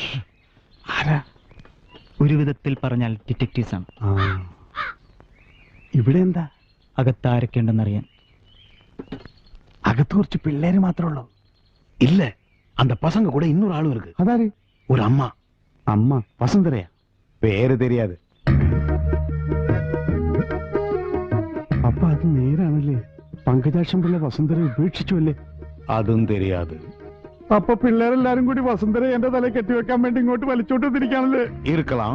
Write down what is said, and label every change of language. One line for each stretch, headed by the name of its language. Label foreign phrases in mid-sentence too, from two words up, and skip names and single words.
Malayalam: ഒരു വിധത്തിൽ പറഞ്ഞാൽ ഡിറ്റക്റ്റീവ്സ് ആണ്. ഇവിടെ എന്താ? അകത്താരൊക്കെയുണ്ടെന്നറിയാൻ. അകത്ത് കുറച്ച് പിള്ളേര് മാത്രമേ ഉള്ളൂ.
Tamil: இல்ல, அந்த பசங்க கூட இன்னொரு ஆளும் இருக்கு. அதாரு? ஒரு அம்மா. அம்மா வசுந்தரையா? പേര് தெரியாது.
Malayalam: അപ്പൊ അത് നേരാണല്ലേ? പങ്കജാക്ഷം പിള്ള വസുന്ധര ഉപേക്ഷിച്ചു അല്ലേ?
Tamil: അതും தெரியாது.
Malayalam: അപ്പൊ പിള്ളേരെല്ലാരും കൂടി വസുന്ധര എന്റെ തല കെട്ടിവെക്കാൻ വേണ്ടി ഇങ്ങോട്ട് വലിച്ചോട്ട് തിരിക്കാണല്ലേ? ഇരിക്കലാം.